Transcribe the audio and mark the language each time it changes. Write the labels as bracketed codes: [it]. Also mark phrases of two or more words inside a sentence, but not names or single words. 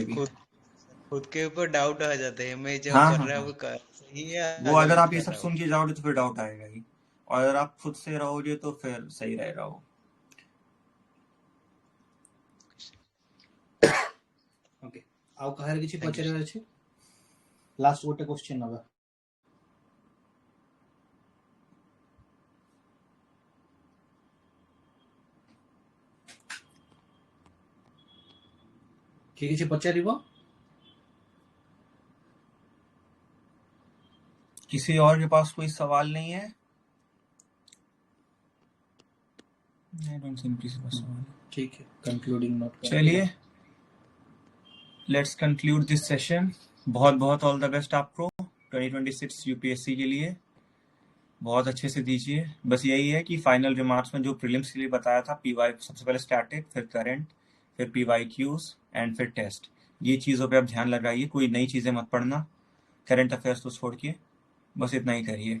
[hi] भी। खुद के ऊपर डाउट आ जाते हैं, मैं जो हाँ कर हाँ रहा हाँ, हूँ वो सही है वो या अगर गलत आप ये कर सब रहा हूँ। सुन के जाओगे तो फिर डाउट आएगा ही, और अगर आप खुद से रहोगे तो फिर सही रहेगा वो। ओके, [or] ଆଉ କାହାର କିଛି [en] thank you [or] ପଚାରିବାର ଅଛି? ଲାଷ୍ଟ ଗୋଟେ କ୍ୱେଶ୍ଚିନ୍ ନବା। କିଏ କିଛି ପଚାରିବ? [hi] किसी और के पास कोई सवाल नहीं है? [en] I don't think [hi] किसी का सवाल है। ठीक है, [en] concluding note [hi] करते हैं। [en] चलिए, let's conclude this session. [hi] बहुत बहुत [en] all the best [hi] आपको 2026 यूपीएससी के लिए, बहुत अच्छे से दीजिए। बस यही है कि [en] final remarks [hi] में जो प्रीलिम्स के लिए बताया था, पीवाई सबसे पहले स्टैटिक, फिर करंट, फिर PYQs एंड फिर टेस्ट, ये चीज़ों पे आप ध्यान लगाइए, कोई नई चीज़ें मत पढ़ना, [en] current affairs [hi] तो छोड़ के, बस इतना ही करिए।